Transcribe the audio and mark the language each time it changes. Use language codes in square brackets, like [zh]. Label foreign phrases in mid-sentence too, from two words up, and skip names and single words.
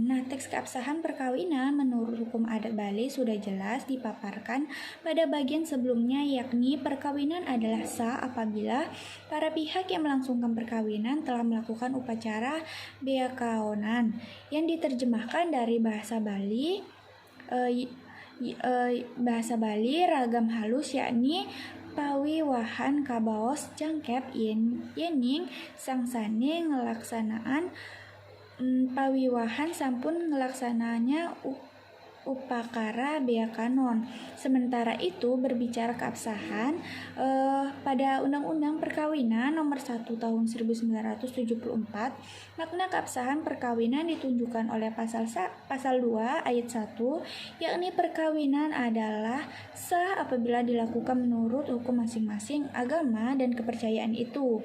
[id] Nah, teks keabsahan perkawinan menurut hukum adat Bali sudah jelas dipaparkan pada bagian sebelumnya, yakni perkawinan adalah sah apabila para pihak yang melangsungkan perkawinan telah melakukan upacara beakaonan yang diterjemahkan dari bahasa Bali ragam halus, yakni [ban] pawiwahan kabaos jangkep yening sangsane ngelaksanaan pawiwahan sampun ngelaksananya upakara bea kanon. [id] Sementara itu berbicara keabsahan, pada Undang-Undang Perkawinan Nomor 1 Tahun 1974, makna keabsahan perkawinan ditunjukkan oleh pasal 2 ayat 1, yakni perkawinan adalah sah apabila dilakukan menurut hukum masing-masing agama dan kepercayaan itu.